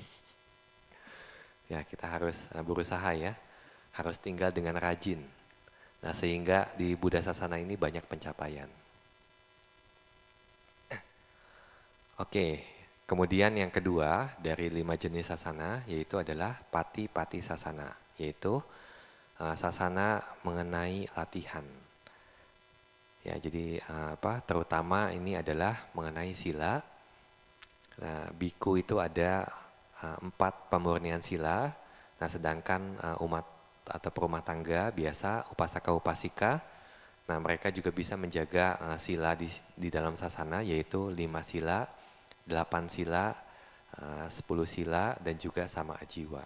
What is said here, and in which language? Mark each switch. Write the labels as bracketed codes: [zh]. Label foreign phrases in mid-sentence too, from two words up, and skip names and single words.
[id] Ya, kita harus berusaha ya, harus tinggal dengan rajin. Nah, sehingga di Buddha Sasana ini banyak pencapaian. Oke, kemudian yang kedua dari 5 jenis sasana yaitu adalah [pi] pati-pati sasana, [id] yaitu sasana mengenai latihan. Ya, jadi terutama ini adalah mengenai sila. Nah, biku itu ada 4 pemurnian sila. Nah, sedangkan umat atau perumah tangga biasa [pi] upasaka upasika, [id] nah mereka juga bisa menjaga sila di dalam sasana, yaitu 5 sila, 8 sila, 10 sila, dan juga [pi] sama ajiwa.